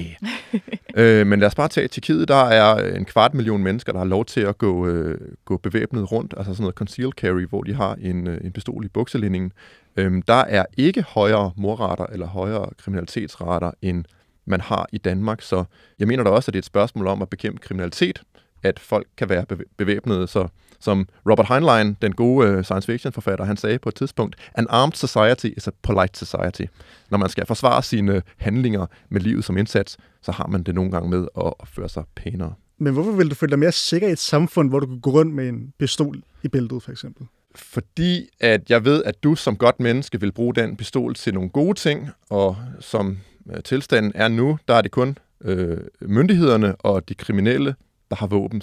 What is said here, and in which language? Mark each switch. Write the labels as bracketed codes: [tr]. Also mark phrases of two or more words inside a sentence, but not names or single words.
[da] Men lad os bare tage Tjekkiet, der er 250.000 mennesker, der har lov til at gå bevæbnet rundt, altså sådan noget [en] concealed carry, [da] hvor de har en pistol i bukselinningen. Der er ikke højere mordrater eller højere kriminalitetsrater, end man har i Danmark, så jeg mener da også, at det er et spørgsmål om at bekæmpe kriminalitet, at folk kan være bevæbnede, så som Robert Heinlein, den gode [en] science fiction [da] forfatter, han sagde på et tidspunkt, [en] an armed society is a polite society. [da] Når man skal forsvare sine handlinger med livet som indsats, så har man det nogle gange med at opføre sig pænere. Men hvorfor vil du føle dig mere sikker i et samfund, hvor du kan gå rundt med en pistol i bæltet, for eksempel? Fordi at jeg ved, at du som godt menneske vil bruge den pistol til nogle gode ting, og som tilstanden er nu, der er det kun myndighederne og de kriminelle, der har våben.